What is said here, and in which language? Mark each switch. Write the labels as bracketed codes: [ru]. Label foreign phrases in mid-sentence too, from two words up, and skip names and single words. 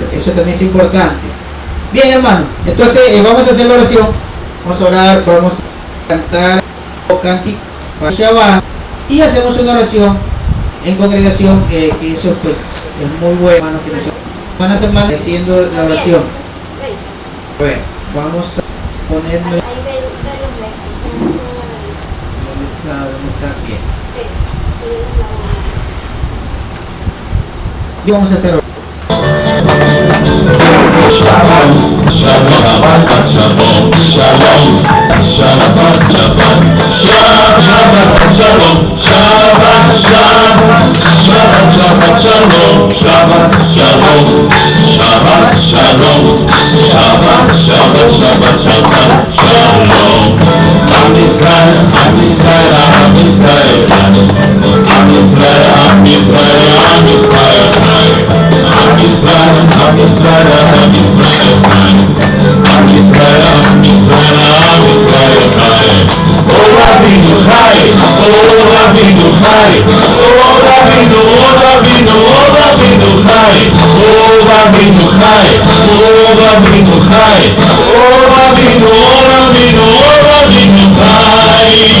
[es] Eso también es importante. Bien, hermano, entonces vamos a hacer la oración, vamos a orar, vamos a cantar o cántico para Shabbat y hacemos una oración en congregación, que eso pues es muy bueno, hermano, que nosotros van a semana haciendo la oración. Bueno, vamos a ponerlo. ¿Dónde está? Bien. Y vamos a estar orando. [he] שלום שלום שלום שלום שלום שלום שבת שלום שבת שבת שלום שבת שלום שבת שלום שבת שלום שבת שבת שבת שבת שלום. עם ישראל עם ישראל עם ישראל עם ישראל עם ישראל עם ישראל, עם ישראל עם ישראל עם ישראל עם ישראל עם ישראל עם ישראל או רבנו חי או רבנו חי או רבנו או רבנו או רבנו חי או רבנו חי או רבנו חי או רבנו או רבנו או רבנו חי,